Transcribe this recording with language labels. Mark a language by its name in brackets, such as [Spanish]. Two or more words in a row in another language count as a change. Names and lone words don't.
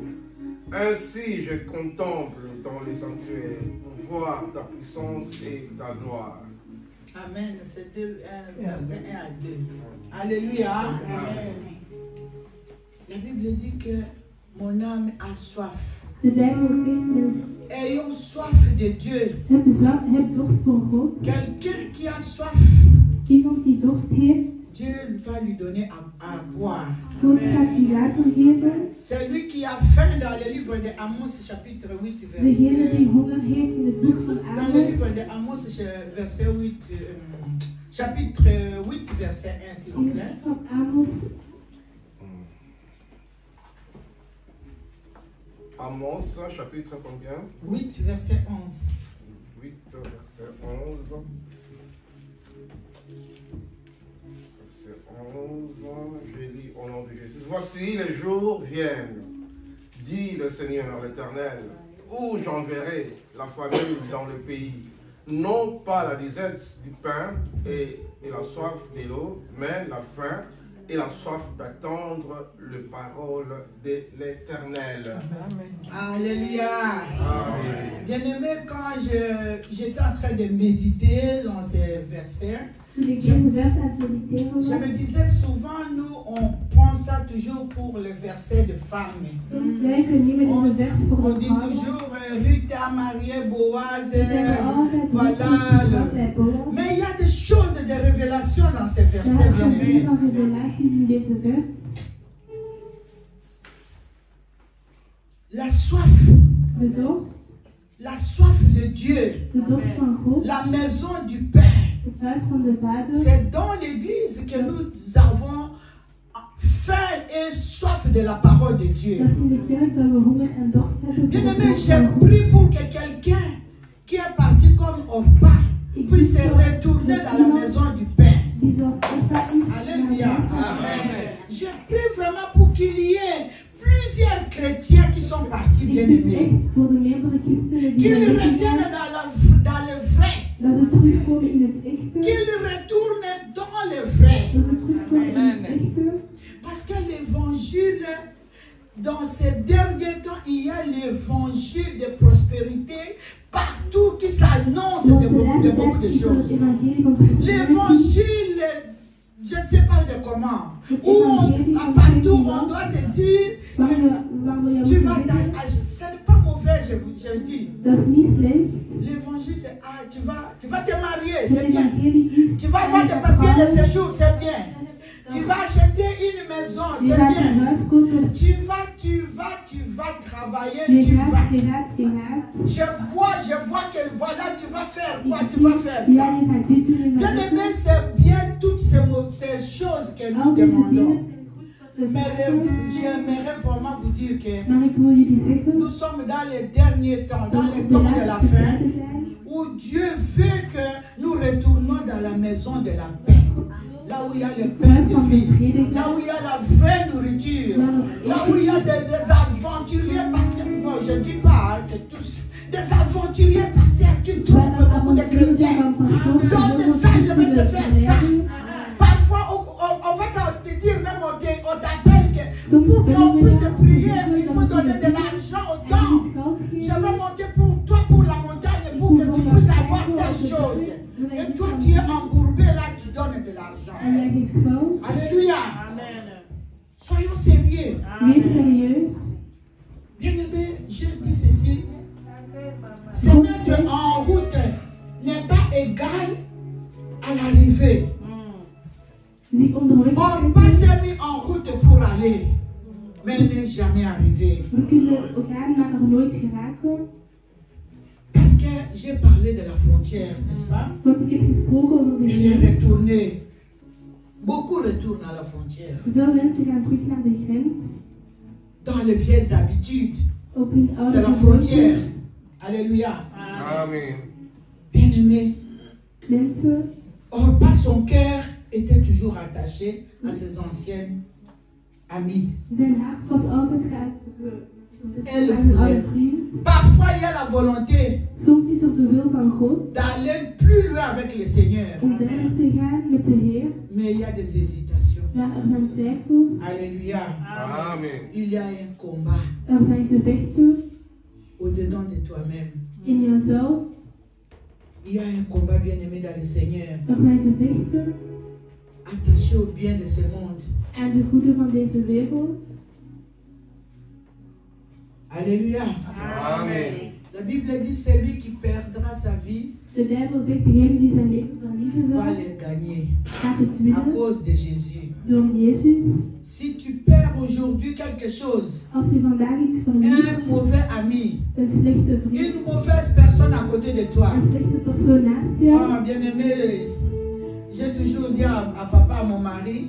[French] Ainsi je contemple dans les sanctuaires pour voir ta puissance et ta gloire. Amen. C'est verset 1 à 2. Alléluia. Amen. La Bible dit que mon âme a soif. [Dutch] De Bijbel zegt, [French] Ayons soif de Dieu. [Dutch] heb dorst voor God. [French] Quelqu'un qui a soif, [Dutch] Iemand die dorst heeft, [French] Dieu va lui donner à boire. [Dutch] God gaat die water geven. [French] Celui qui a faim dans le livre de Amos, chapitre 8, [Dutch] Degene [French] verset... [Dutch] die honger heeft in het boek van [French] Dans le livre Amos, de Amos, verset 8, chapitre 8, verset 1, s'il vous [Dutch] in het [French] plaît. [Dutch] boek van Amos, Amos, [French] chapitre combien? 8, verset 11. 8, verset 11. Verset 11, je lis au nom de Jésus. Voici les jours viennent, dit le Seigneur l'Éternel, où j'enverrai la famine dans le pays. Non pas la disette du pain et la soif de l'eau, mais la faim et la soif d'attendre les paroles de l'Éternel. Alléluia. Amen. Bien-aimé, quand j'étais en train de méditer dans ces versets, [Dutch] toen ik deze vers aan het mediteren [French] je [Dutch] was, [French] me disais souvent, nous, on prend ça toujours pour le verset de femme. [Dutch] soms lijken we niet met deze vers voor [French] On [Dutch] de [French] dit [Dutch] vrouwen. [French] toujours Ruth a marié Boaz, [Dutch] We zeggen altijd, [French] voilà. [Dutch] wat bij Boaz. [French] Mais il y a des choses de révélation dans ces [Dutch] Daar [French] versets, [Dutch] gaan [French] bien-aimé. [Dutch] we van revelaties in deze vers. [French] La soif, [Dutch] De dorst, [French] la soif de Dieu, [Dutch] de dorst van God, [French] la maison du Père. [Dutch] het huis van de Vader. [French] C'est dans l'église que nous avons faim et soif de la parole de Dieu. [Dutch] Dat is in de kerk dat we honger en dorst hebben voor [French] Bien [Dutch] het [French] aimé, [Dutch] woord [French] j'ai [Dutch] van God. [French] prié pour que quelqu'un qui est parti comme Orpa puisse se retourner dans la maison du Père. [Dutch] Die zoals Eva is. [French] Alléluia. Amen. Je prie vraiment pour qu'il y ait plusieurs chrétiens qui sont partis, [Dutch] Ik [French] bien [Dutch] bid [French] aimés. [Dutch] echt voor de meerdere christenen die [French] Qu'ils [Dutch] er [French] reviennent [Dutch] zijn, [French] dans le vrai. [Dutch] dat ze terugkomen in het echte. [French] Qu'ils retournent dans le vrai. [Dutch] Dat ze terugkomen in het echte. [French] Parce que l'évangile, dans ces derniers temps, il y a l'évangile de prospérité partout qui s'annonce [Dutch] Want de de laatste [French] beaucoup de [Dutch] tijd is er het [French] choses. [Dutch] evangelie van prosperity. [French] L'évangile, je ne sais pas de comment, où partout on doit te dire [Dutch] Waar [French] que [Dutch] we jou [French] tu [Dutch] moeten [French] vas [Dutch] zeggen, [French] ce n'est pas mauvais, je dis. [Dutch] dat is niet slecht. [French] L'évangile, c'est tu vas te marier, [Dutch] Het [French] c'est bien. [Dutch] evangelie is, [French] Tu vas avoir des papiers de séjour, c'est bien. Tu vas acheter une maison, [Dutch] je [French] c'est [Dutch] gaat [French] bien. [Dutch] een huis kopen. [French] Tu vas travailler, [Dutch] Je [French] tu [Dutch] gaat. [French] vas. Je vois que voilà, tu vas faire quoi, tu vas faire [Dutch] Ja, [French] ça. [Dutch] je gaat dit doen en [French] Bien [Dutch] dat [French] aimé, [Dutch] doen. [French] c'est bien toutes ces choses que nous [Dutch] Al deze [French] demandons. [Dutch] dingen zijn goed wat we [French] Mais [Dutch] vragen. [French] j'aimerais vraiment vous dire que [Dutch] Maar ik wil jullie zeggen, [French] nous sommes dans les derniers temps, dans [Dutch] dat [French] les [Dutch] we de [French] temps de la [Dutch] laatste [French] fin, [Dutch] tijden zijn, [French] où Dieu veut que nous retournions dans la maison de la paix. Là où il y a le [Dutch] het [French] pain [Dutch] huis [French] de [Dutch] van de [French] vie. [Dutch] vrede. [French] Là où il y a la vraie nourriture. Là où il y a des aventuriers pasteurs. Non, je ne dis pas que tous. Des aventuriers pasteurs qui trouvent beaucoup de chrétiens. Donne ça, je vais te faire ça. Parfois, on va te dire même, on t'appelle que pour qu'on puisse prier, il faut donner de l'argent au temps. Je vais monter pour toi pour la montagne pour que tu puisses avoir telle chose. Et toi, tu es embourbé là, tu donnes de l'argent. [Dutch] En jij geeft geld. [French] Alléluia. Soyons sérieux. [Dutch] Wees serieus. [French] Bien-aimé, je dis ceci. Se mettre en route n'est pas égal à l'arrivée. [Dutch] Zich onderweg [French] On pas [Dutch] zetten. [French] s'est mis en route pour aller, mais il n'est jamais arrivé. [Dutch] We kunnen gaan, maar er nooit geraken. [French] Parce que j'ai parlé de la frontière, n'est-ce pas? [Dutch] Want ik heb gesproken over de [French] Il est [Dutch] grens. [French] retourné. Beaucoup retournent à la frontière. [Dutch] Veel mensen gaan terug naar de grens. [French] Dans les vieilles habitudes. [Dutch] Op hun [French] C'est [Dutch] oude [French] la frontière. [Dutch] gewoontes. [French] Alléluia. Amen. Bien-aimé, [Dutch] Mensen, [French] or pas son cœur était toujours attaché à ses anciennes amies. [Dutch] zijn hart was altijd [French] et le frère. Parfois, il y a la volonté [Dutch] Soms is er de wil van God [French] d'aller plus loin avec le Seigneur. [Dutch] om verder te gaan met de Heer, [French] Mais il y a des hésitations. [Dutch] maar er zijn twijfels, [French] Alléluia. Amen. Il y a un combat [Dutch] er zijn gevechten [French] au-dedans de toi-même. [Dutch] in jezelf, [French] Il y a un combat bien-aimé dans le Seigneur. [Dutch] er zijn gevechten [French] Attaché au bien de ce monde. [Dutch] aan de goede van deze wereld. [French] Alléluia. Amen. La Bible dit celui qui perdra sa vie [Dutch] De Bijbel zegt, degene die zijn leven verliezen [French] va [Dutch] zal, [French] le gagner [Dutch] gaat het [French] à [Dutch] winnen [French] cause de Jésus. [Dutch] door Jezus. [French] Si tu perds aujourd'hui quelque chose, [Dutch] Als je vandaag iets verliest, [French] un mauvais ami, [Dutch] een slechte vriend, [French] une mauvaise personne à côté de toi. [Dutch] een slechte persoon naast jou. [French] Ah, bien-aimé, j'ai toujours dit à papa, à mon mari,